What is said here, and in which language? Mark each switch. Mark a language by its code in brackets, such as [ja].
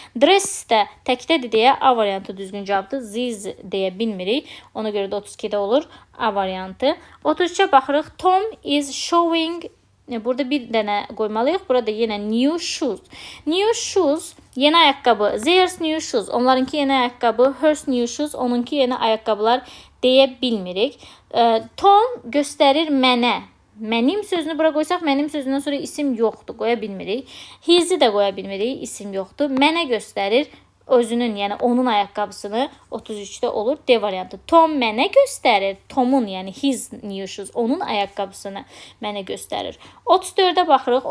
[az] Dress də təkdədir deyə A variantı düzgün cavabdır. These deyə bilmirik. Ona görə də 32-də olur A variantı. 33-ə baxırıq. [en] Tom is showing. [az] Burada bir dənə qoymalıyıq. Burada yenə new shoes. New shoes yeni ayaqqabı. [en] There's new shoes. [az] Onlarınki yeni ayaqqabı. [en] Hers new shoes. [az] Onunki yeni ayaqqabılar deyə bilmirik. Tom göstərir mənə. Mənim sözünü bura qoysaq, mənim sözündən sonra isim yoxdur. Qoya bilmirik. His-i də qoya bilmirik. İsim yoxdur. Mənə göstərir özünün, yəni onun ayaqqabısını. 33-də olur D variantı. Tom mənə göstərir. Tomun, yəni [en] his new shoes, [az] onun ayaqqabısını mənə göstərir. 34-də baxırıq.